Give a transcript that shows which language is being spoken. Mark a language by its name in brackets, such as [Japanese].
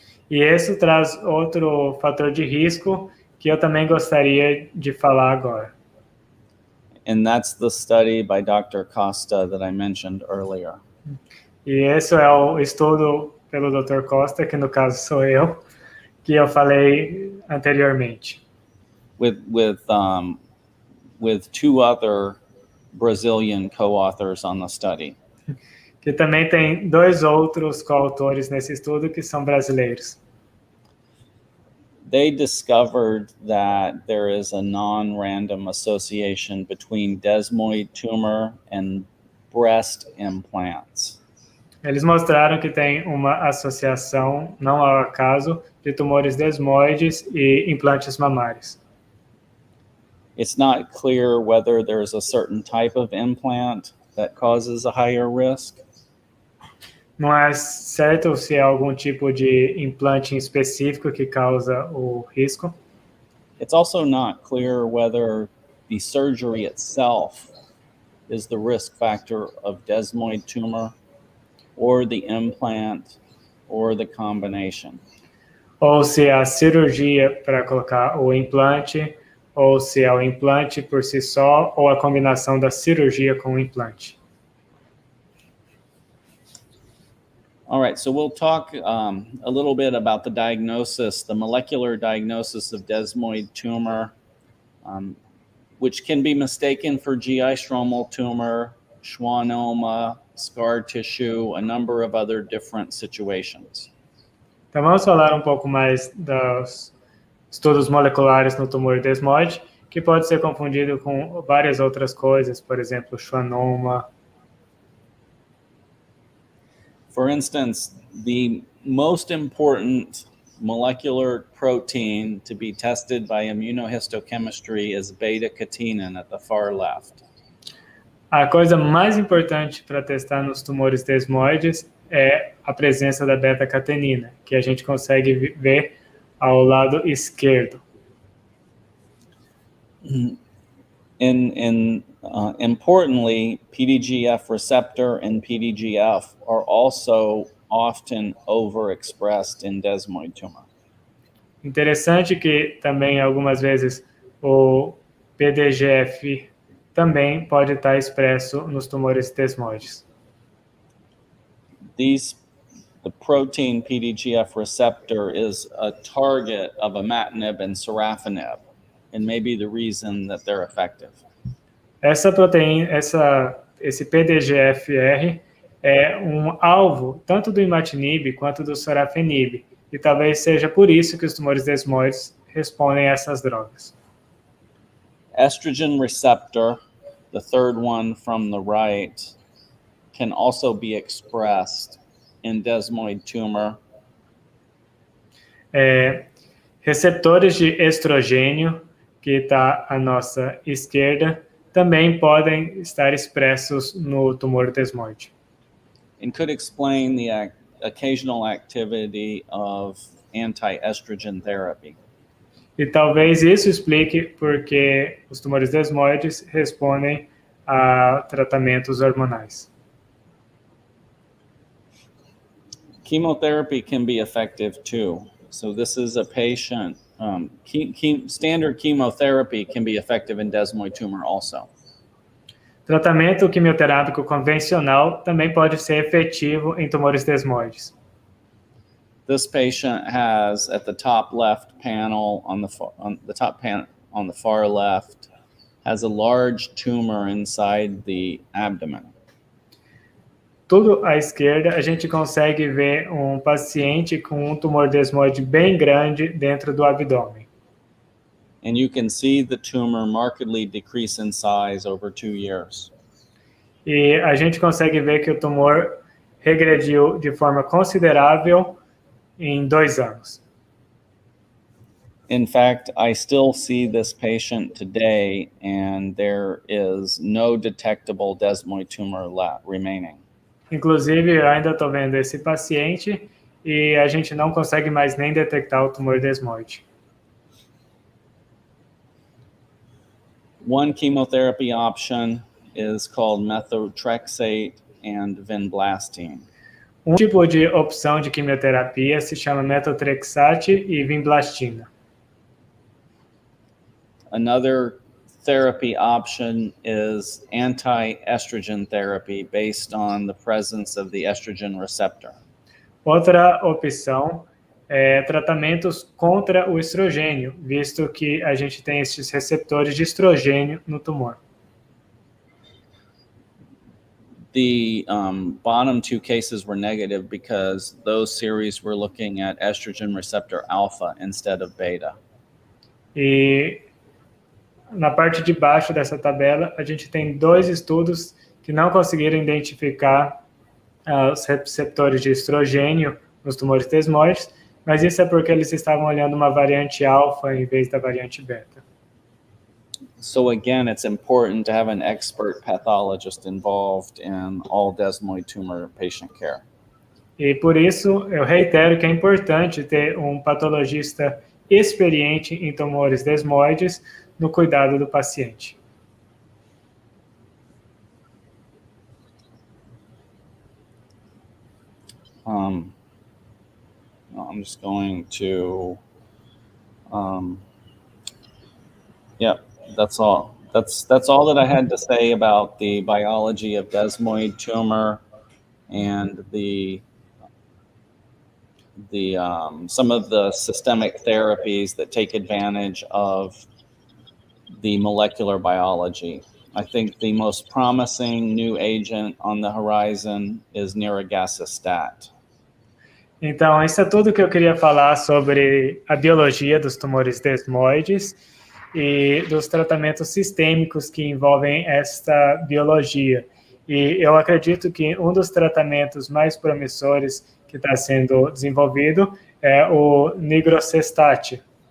[Portuguese] E isso traz outro fator de risco que eu também gostaria de falar agora. [English] And that's the study by Dr. Costa that I mentioned earlier. [Portuguese] E esse é o estudo pelo Dr. Costa, que no caso sou eu, que eu falei anteriormente. [English] With two other Brazilian co-authors on the study. [Portuguese] Que também tem dois outros coautores nesse estudo que são brasileiros. [English] They discovered that there is a non-random association between desmoid tumor and breast implants. [Portuguese] Eles mostraram que tem uma associação, não ao acaso, de tumores desmoides e implantes mamários. [English] It's not clear whether there's a certain type of implant that causes a higher risk. [Portuguese] Não é certo se é algum tipo de implante em específico que causa o risco. [English] It's also not clear whether the surgery itself is the risk factor of desmoid tumor or the implant or the combination. [Portuguese] Ou se é a cirurgia para colocar o implante, ou se é o implante por si só, ou a combinação da cirurgia com o implante. [English] All right, so we'll talk a little bit about the diagnosis, the molecular diagnosis of desmoid tumor, which can be mistaken for GI stromal tumor, schwannoma, scar tissue, a number of other different situations. [Portuguese] Então vamos falar um pouco mais dos estudos moleculares no tumor desmoide, que pode ser confundido com várias outras coisas, por exemplo, schwannoma. [English] For instance, the most important molecular protein to be tested by immunohistochemistry is beta-catenin at the far left. [Portuguese] A coisa mais importante para testar nos tumores desmoides é a presença da beta-catenina, que a gente consegue ver ao lado esquerdo. [English] Importantly, PDGF receptor and PDGF are also often overexpressed in desmoid tumor. [Portuguese] Interessante que também algumas vezes o PDGF também pode estar expresso nos tumores desmoides. [English] The protein PDGF receptor is a target of imatinib and sorafenib, and maybe the reason that they're effective. [Portuguese] Essa proteína, esse PDGFR é um alvo tanto do imatinib quanto do sorafenib, e talvez seja por isso que os tumores desmoides respondem a essas drogas. [English] Estrogen receptor, the third one from the right, can also be expressed in desmoid tumor. [Portuguese] Receptores de estrogênio, que está à nossa esquerda, também podem estar expressos no tumor desmoide. [English] And could explain the occasional activity of anti-estrogen therapy. [Portuguese] E talvez isso explique porque os tumores desmoides respondem a tratamentos hormonais. [English] Chemotherapy can be effective too. So this is a patient, standard chemotherapy can be effective in desmoid tumor also. [Portuguese] Tratamento quimioterápico convencional também pode ser efetivo em tumores desmoides. [English] This patient has at the top left panel on the far left has a large tumor inside the abdomen. [Portuguese] Tudo à esquerda, a gente consegue ver um paciente com um tumor desmoide bem grande dentro do abdômen. [English] and you can see the tumor markedly decrease in size over 2 years. [Portuguese] E a gente consegue ver que o tumor regrediu de forma considerável em 2 anos. [English] In fact, I still see this patient today, and there is no detectable desmoid tumor remaining. [Portuguese] Inclusive, eu ainda estou vendo esse paciente e a gente não consegue mais nem detectar o tumor desmoide. [English] One chemotherapy option is called methotrexate and vinblastine. [Portuguese] Tipo de opção de quimioterapia se chama metotrexate e vinblastina. [English] Another therapy option is anti-estrogen therapy based on the presence of the estrogen receptor. [Portuguese] Outra opção é tratamentos contra o estrogênio, visto que a gente tem esses receptores de estrogênio no tumor. [English] The bottom 2 cases were negative because those series were looking at estrogen receptor alpha instead of beta. [Portuguese] E na parte de baixo dessa tabela, a gente tem 2 estudos que não conseguiram identificar os receptores de estrogênio nos tumores desmoides, mas isso é porque eles estavam olhando uma variante alfa em vez da variante beta. [English] So again, it's important to have an expert pathologist involved in all desmoid tumor patient care. [Portuguese] E por isso, eu reitero que é importante ter um patologista experiente em tumores desmoides no cuidado do paciente. [English] I'm just going to, yeah, that's all. That's all that I had to say about the biology of desmoid tumor and some of the systemic therapies that take advantage of the molecular biology. I think the most promising new agent on the horizon is nirogacestat. [Portuguese] Então, isso é tudo que eu queria falar sobre a biologia dos tumores desmoides e dos tratamentos sistêmicos que envolvem esta biologia. E eu acredito que um dos tratamentos mais promissores que está sendo desenvolvido é o nirogacestat.